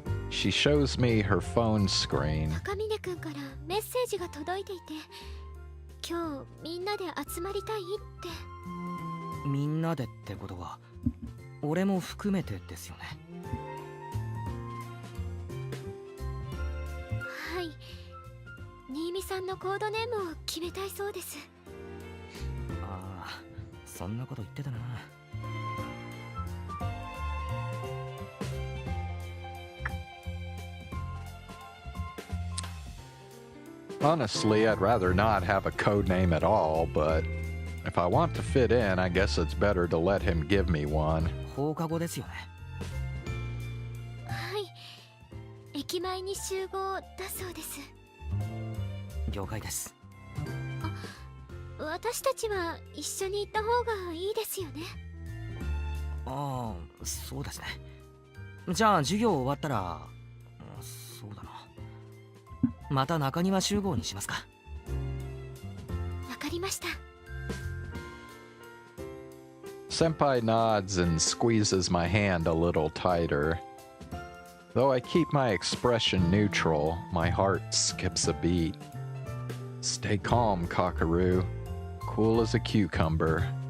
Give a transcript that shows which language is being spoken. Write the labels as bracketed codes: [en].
[en] She shows me her phone screen. [ja] 高峰くんからメッセージが届いていて、今日みんなで集まりたいって。みんなでってことは、俺も含めてですよね。はい。新見さんのコードネームを決めたいそうです。ああ。そんなこと言ってたな。 [en] Honestly, I'd rather not have a code name at all, but if I want to fit in, I guess it's better to let him give me one. [ja] 放課後ですよね。はい。駅前に集合だそうです。了解です。私たちは一緒に行った方がいいですよね。ああ、そうですね。じゃあ授業終わったら、そうだな。また中庭集合にしますか。わかりました。 [en] Senpai nods and squeezes my hand a little tighter. Though I keep my expression neutral, my heart skips a beat. Stay calm, Kakaru. Cool as a cucumber.